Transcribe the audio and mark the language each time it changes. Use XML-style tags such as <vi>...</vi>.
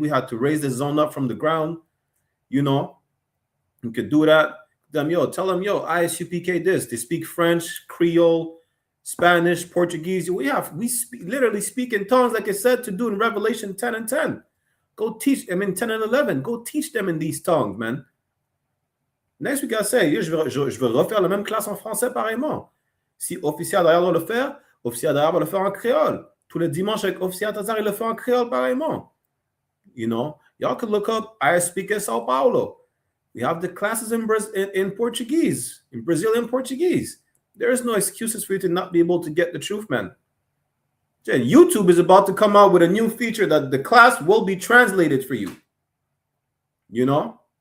<en>We had to raise the zone up from the ground. You know, you could do that. Tell them, ISUPK this. They speak French, Creole, Spanish, Portuguese. We literally speak in tongues, like I said, to do in Revelation 10 and 10. Go teach them in 10 and 11. Go teach them in these tongues, man. Next week, I say,</en> <fr>je vais refaire la même classe en français pareillement. Si officier derrière doit le faire, officier derrière va le faire en créole. Tous les dimanches avec officier Tazar, il le fait en créole pareillement.</fr> <en>You know, y'all could look up I.S.U.P.K Sao Paulo. We have the classes in Portuguese, in Brazilian Portuguese. There is no excuses for you to not be able to get the truth, man. YouTube is about to come out with a new feature that the class will be translated for you. You know?</en>